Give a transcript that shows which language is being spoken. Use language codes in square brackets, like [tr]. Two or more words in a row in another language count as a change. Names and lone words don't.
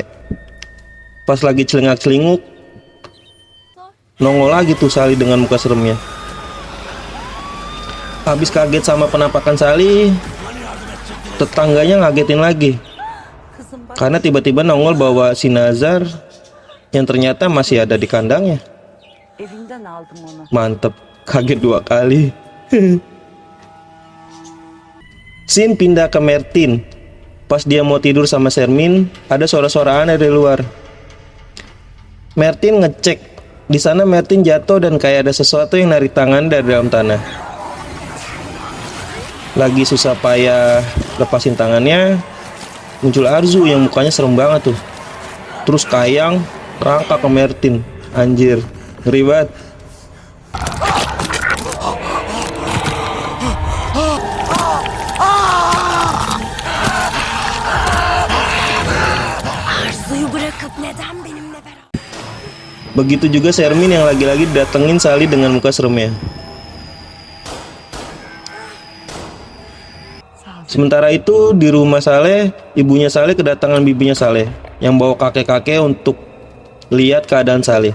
[id] Pas lagi celingak-celinguk, nongol lagi tuh Sally dengan muka seremnya. Habis kaget sama penampakan Sally, tetangganya ngagetin lagi. Karena tiba-tiba nongol bawa si Nazar yang ternyata masih ada di kandangnya. [tr] Evinden aldım onu. [id] Mantep, kaget 2 kali. Scene pindah ke Martin. Pas dia mau tidur sama Shermin, ada suara-suara aneh dari luar. Martin ngecek. Di sana Martin jatuh dan kayak ada sesuatu yang narik tangan dari dalam tanah. Lagi susah payah lepasin tangannya, muncul Arzu yang mukanya serem banget tuh. Terus Kayang rangka ke Martin. Anjir, ngeri banget. [tr] Arzu'yu bırakıp neden benimle beraber? [id] Begitu juga Shermin yang lagi-lagi datengin Sally dengan muka seremnya. Sementara itu di rumah Saleh, ibunya Saleh kedatangan bibinya Saleh yang bawa kakek-kakek untuk lihat keadaan Saleh.